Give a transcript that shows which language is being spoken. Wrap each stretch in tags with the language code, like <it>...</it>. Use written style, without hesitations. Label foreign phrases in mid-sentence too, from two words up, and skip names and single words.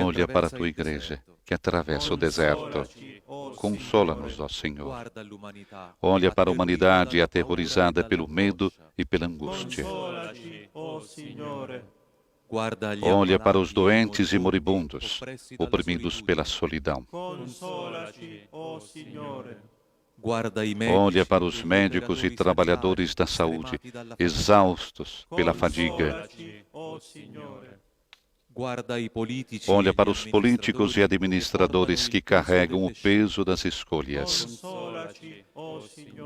<pt>Olha para a</pt> <it>attraversa</it> <pt>tua</pt> <it>il</it> <pt>igreja</pt> <it>deserto.</it> <pt>que atravessa o deserto.</pt> <it>Consolaci, o</it> <pt>Consola-nos, ó Senhor.</pt> <it>Guarda l'umanità,</it> <pt>Olha para a humanidade</pt> <it>atterrita dalla</it> <pt>aterrorizada</pt> <it>paura e</it> <pt>pelo</pt> <it>dalla</it> <pt>medo</pt> <it>angoscia.</it> <pt>e pela angústia.</pt> <it>Consolaci, o Signore. Guarda gli</it> <pt>Olha para os</pt> <it>ammalati,</it> <pt>doentes e</pt> <it>moribundi,</it> <pt>moribundos,</pt> <it>oppressi dalla</it> <pt>oprimidos pela</pt> <it>solitudine.</it> <pt>solidão.</pt> <it>Consolaci, o Signore. Guarda i medici,</it> <pt>Olha para os</pt> <it>e gli</it> <pt>médicos e</pt> <it>operatori</it> <pt>trabalhadores da</pt> <it>sanitari,</it> <pt>saúde,</pt> <it>stremati dalla</it> <pt>exaustos pela fadiga.</pt> <it>Consolaci, o Signore. Guarda i politici,</it> <pt>Olha</pt> <it>e</it> <pt>para</pt> <it>gli</it> <pt>os políticos e administradores que carregam o peso das escolhas.</pt> <it>Consolaci, o Signore.</it>